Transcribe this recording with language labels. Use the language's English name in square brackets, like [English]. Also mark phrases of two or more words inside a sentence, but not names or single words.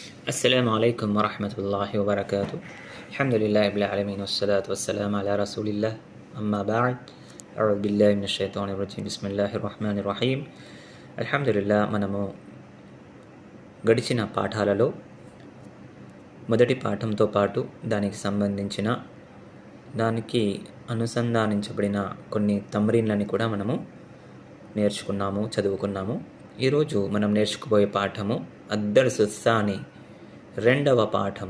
[Arabic] السلام عليكم ورحمة الله وبركاته. الحمد لله رب العالمين والصلاة والسلام على رسول الله أما بعد. أعوذ بالله من الشيطان الرجيم. بسم الله الرحمن الرحيم. الحمد لله. [Telugu] మనము గడిచిన పాఠాలలో మొదటి పాఠంతో పాటు దానికి సంబంధించిన దానికి అనుసంధానించబడిన కొన్ని తమ్రీన్లని కూడా మనము నేర్చుకున్నాము, చదువుకున్నాము. ఈరోజు మనం నేర్చుకోబోయే పాఠము [Arabic] الدرس الثاني, [Telugu] రెండవ పాఠము.